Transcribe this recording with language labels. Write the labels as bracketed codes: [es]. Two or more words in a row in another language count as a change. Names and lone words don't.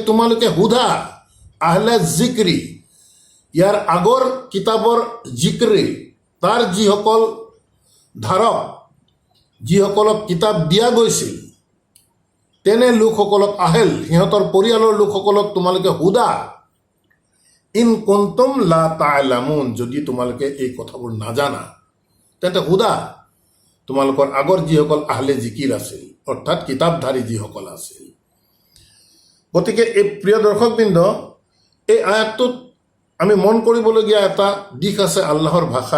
[as] তোমালোকে সোধা [ar] أهل الذكر, [as] ইয়াৰ আগৰ কিতাপৰ জিক্ৰি, তাৰ যিসকল ধাৰক, যিসকলক কিতাপ দিয়া গৈছিল, তেনে লোকসকলক, আহেল সিহঁতৰ পৰিয়ালৰ লোকসকলক তোমালোকে সোধা, [ar] إن كنتم لا تعلمون, [as] যদি তোমালোকে এই কথাবোৰ নাজানা তেন্তে সোধা তোমালোকৰ আগৰ যিসকল [ar] أهل الذكر [as] আছিল, অৰ্থাৎ কিতাপধাৰী যিসকল আছিল। গতিকে এই প্ৰিয় দৰ্শকবৃন্দ, এই আয়াতটোত আমি মন কৰিবলগীয়া এটা দিশ আছে আল্লাহৰ ভাষাত।